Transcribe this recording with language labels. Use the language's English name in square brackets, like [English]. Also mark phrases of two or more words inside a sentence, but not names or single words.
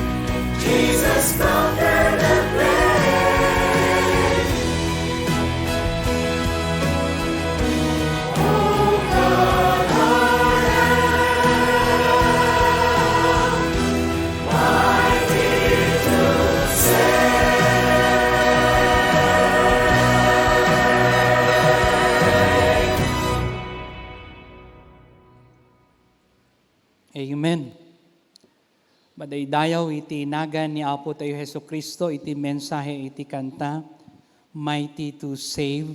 [English] Jesus conquered the grave. Oh God, our help, mighty to Amen. [Iloko] Madaydayaw iti nagan ni Apo tayo Hesu Kristo, iti mensahe iti kanta, [English] Mighty to Save.